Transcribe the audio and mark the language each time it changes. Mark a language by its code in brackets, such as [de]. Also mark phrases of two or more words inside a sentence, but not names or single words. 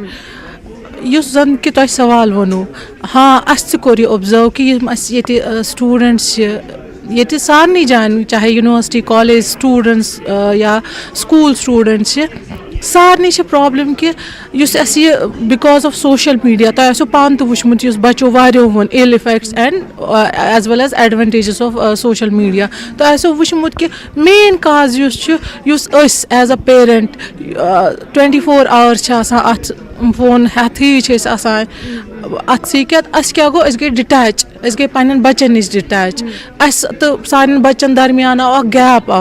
[ks] یُس زَن کہِ تۄہہِ سوال ووٚنوُ, ہاں اَسہِ تہِ کوٚر یہِ اوٚبزٲرٕو کہِ یِم اَسہِ ییٚتہِ سٹوٗڈنٛٹٕس چھِ ییٚتہِ سارنٕے جایَن, چاہے [en] university college students [ks] یا [en] school students [ks] چھِ, سارنٕے چھِ پرٛابلِم کہِ یُس اَسہِ یہِ [en] because of social media, [ks] تۄہہِ آسیو پانہٕ تہِ وٕچھمُت یُس بَچو واریاہو ووٚن [en] ill effects and as well as advantages of social media. [ks] تۄہہِ آسیو وٕچھمُت کہِ مین کاز یُس چھُ, یُس أسۍ [en] as a parent [ks] 24 hours چھِ آسان اَتھ فون ہٮ۪تھٕے چھِ أسۍ آسان اَتھ سۭتۍ, اَسہِ کیٛاہ گوٚو, أسۍ گٔے ڈِٹیچ, أسۍ گٔے پنٛنٮ۪ن بَچَن نِش ڈِٹیچ. اَسہِ تہٕ سانٮ۪ن بَچَن درمیان آو اکھ گیپ آو.